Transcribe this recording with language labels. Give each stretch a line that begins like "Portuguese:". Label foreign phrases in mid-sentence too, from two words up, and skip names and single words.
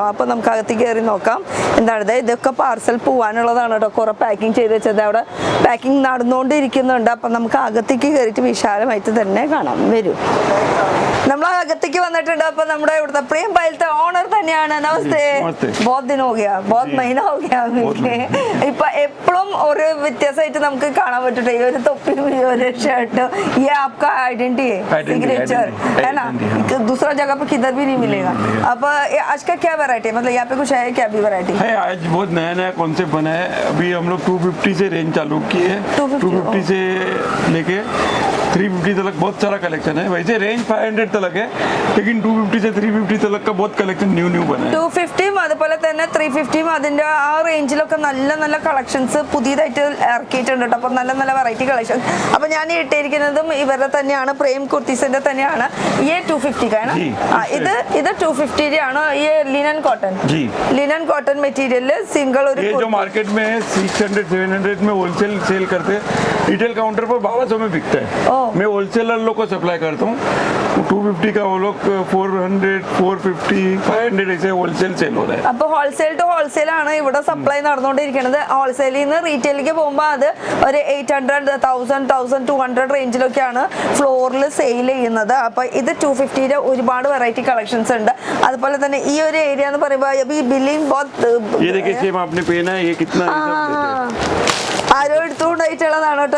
Malayalam: അപ്പൊ നമുക്ക് അകത്ത് കയറി നോക്കാം. എന്താണ് ഇതൊക്കെ പാർസൽ പോവാനുള്ളതാണ് കേട്ടോ. കുറെ പാക്കിംഗ് ചെയ്ത് വെച്ചത് അവിടെ പാക്കിംഗ് നടന്നുകൊണ്ടിരിക്കുന്നുണ്ട്. അപ്പൊ നമുക്ക് അകത്തേക്ക് കയറിയിട്ട് വിശാലമായിട്ട് തന്നെ കാണാം. വരൂ. നമ്മൾ അകത്തേക്ക് വന്നിട്ടുണ്ട്. അപ്പൊ നമ്മുടെ ഇവിടുത്തെ പ്രേം പൈലത്തെ ഓണർ തന്നെയാണ്. നമസ്തേ.
Hindi: बहुत दिन हो गया, बहुत महीना हो गया.
Malayalam: ഇപ്പൊ എപ്പോഴും ഒരു വ്യത്യാസമായിട്ട് നമുക്ക് കാണാൻ പറ്റും. ഈ ഒരു തൊപ്പിയും ഈ ഒരു ഷർട്ട്,
Hindi: ये आपका आइडेंटिटी है, सिग्नेचर है ना. दूसरा जगह पे किधर भी नहीं मिलेगा. अब आज का क्या वैरायटी, मतलब यहाँ पे कुछ है क्या भी वैरायटी है? आज बहुत नया कॉन्सेप्ट बना है. अभी हम लोग 250 से रेंज चालू की है. 250 से लेके 350 तक बहुत सारा कलेक्शन है. वैसे रेंज 500 तक है, लेकिन 250 से 350 तक का बहुत कलेक्शन न्यू बना है.
Malayalam: 250 അതുപോലെ തന്നെ 350 അതിന്റെ ആ റേഞ്ചിലൊക്കെ നല്ല നല്ല കളക്ഷൻസ് പുതിയതായിട്ട് ഇറക്കിയിട്ടുണ്ട് കേട്ടോ. അപ്പൊ നല്ല നല്ല വെറൈറ്റി കളക്ഷൻ. അപ്പൊ ഞാൻ ഇട്ടിരിക്കുന്നതും ഇവരുടെ തന്നെയാണ്, പ്രേം കുർത്തീസിന്റെ തന്നെയാണ്. ഈ 250 ആണ്. ഇത് 250 ആണ്.
Hindi: ഈ
English: linen cotton material single
Hindi: और ये जो मार्केट में 600 700 में होलसेल सेल करते हैं, रिटेल काउंटर पर 1200 में बिकता है. मैं होलसेलर लोग को सप्लाई करता हूँ. 250 का वो लोग 400 450 500 ऐसे होलसेल सेल हो रहा है.
Malayalam: അപ്പോൾ ഹോൾസെയിൽ ടു ഹോൾസെയിൽ ആണ് ഇവിടെ സപ്ലൈ നടന്നുകൊണ്ടിരിക്കുന്നത്. ഹോൾസെയിലിൽ നിന്ന് റീറ്റെയിലേക്ക് പോകുമ്പോൾ അത് ഒരു 800 1000 1200 റേഞ്ചിലൊക്കെയാണ് ഫ്ലോറിൽ സെയിൽ ചെയ്യുന്നത്. അപ്പൊ ഇത് 250 ഒരുപാട് വെറൈറ്റി കളക്ഷൻസ് ഉണ്ട്. അതുപോലെ തന്നെ ഈ ഒരു ഏരിയ എന്ന് പറയുമ്പോൾ ഈ ബില്ലിംഗ് ആരോ എടുത്തുകൊണ്ടായിട്ടുള്ളതാണ് കേട്ടോ.